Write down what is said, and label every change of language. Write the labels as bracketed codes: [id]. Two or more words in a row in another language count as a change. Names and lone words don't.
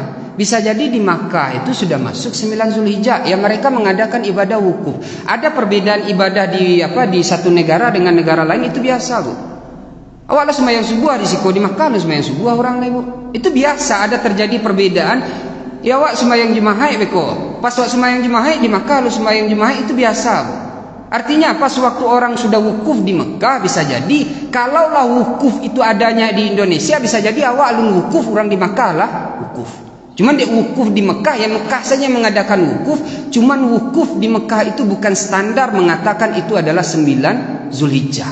[id] Bisa jadi di Makkah itu sudah masuk 9 Zulhijjah. Ya mereka mengadakan ibadah wukuf. Ada perbedaan ibadah di satu negara dengan negara lain itu biasa Bu. Awalnya sembahyang subuh di Siko di Makkah sembahyang subuh orang lain Bu. Itu biasa ada terjadi perbedaan. [min] Ya awak sembahyang jemaah beko. [id] Pas awak sembahyang jemaah di Makkah lu sembahyang jemaah itu biasa Bu. Artinya apa? Sewaktu orang sudah wukuf di Mekah bisa jadi kalaulah wukuf itu adanya di Indonesia bisa jadi [min] awak alun wukuf orang di Mekah lah wukuf. [id] Cuman di wukuf di Mekah ya Mekah saja mengadakan wukuf. Cuman wukuf di Mekah itu bukan standar mengatakan itu adalah 9 Zulhijjah.